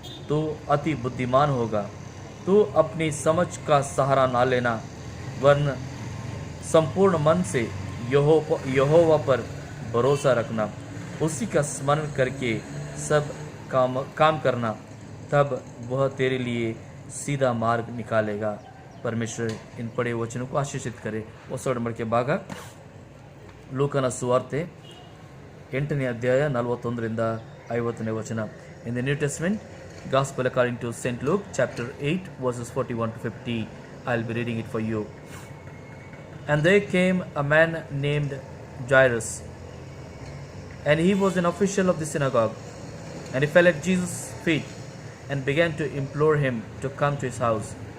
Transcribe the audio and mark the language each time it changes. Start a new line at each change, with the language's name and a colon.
Hindi: तू अति बुद्धिमान होगा. तू अपनी समझ का सहारा ना लेना, वरन संपूर्ण मन से यहोवा पर भरोसा रखना. उसी का स्मरण करके सब काम करना, तब वह तेरे लिए सीधा मार्ग निकालेगा. परमेश्वर इन पढ़े वचनों को आशीषित करे.
Kannada: ಹೊಸ ಒಡಂಬಡಿಕೆ ಭಾಗ ಲೂಕನ ಸುವಾರ್ತೆ 8ನೇ ಅಧ್ಯಾಯ 41ರಿಂದ 50ನೇ ವಚನ.
English: In the New Testament, Gospel according to Saint Luke, chapter 8, verses 41 to 50. I'll be reading it for you. And there came a man named Jairus, and he was an official of the synagogue. And he fell at Jesus' feet and began to implore him to come to his house.